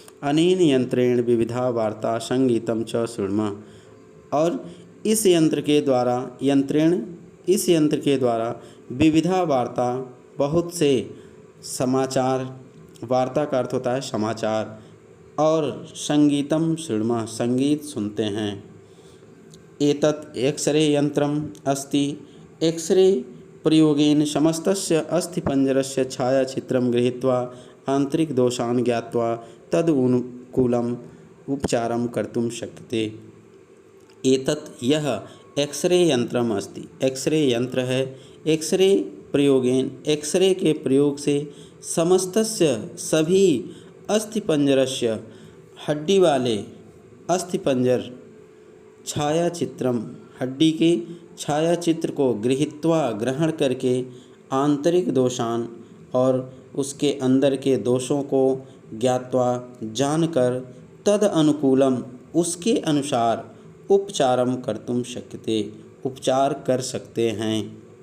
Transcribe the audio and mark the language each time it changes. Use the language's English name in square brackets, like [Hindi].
[Sanskrit] अनेन यंत्रेण विविधा वार्ता संगीतं च शृणुमः। [Hindi] और इस यंत्र के द्वारा विविधा वार्ता, बहुत से समाचार, वार्ता का अर्थ होता है समाचार, और संगीतं शृणुमः संगीत सुनते हैं। [Sanskrit] एतत् एक्सरे यंत्रम् अस्ति। एक्सरे प्रयोगेन समस्तस्य अस्थिपञ्जरस्य छायाचित्रं गृहीत्वा आन्तरिकदोषान् ज्ञात्वा तदनुकूलम् उपचारं कर्तुं शक्यते। एतत् यह एक्सरे यंत्रम् अस्ति। [Hindi] एक्सरे यंत्र है। एक्सरे के प्रयोग से समस्तस्य सभी अस्थिपंजरस्य हड्डी वाले अस्थिपंजर छायाचित्रम हड्डी के छायाचित्र को ग्रहण करके आंतरिक दोषान और उसके अंदर के दोषों को ज्ञात्वा जानकर तद अनुकूलम उसके अनुसार उपचारम कर्तुम शक्यते उपचार कर सकते हैं।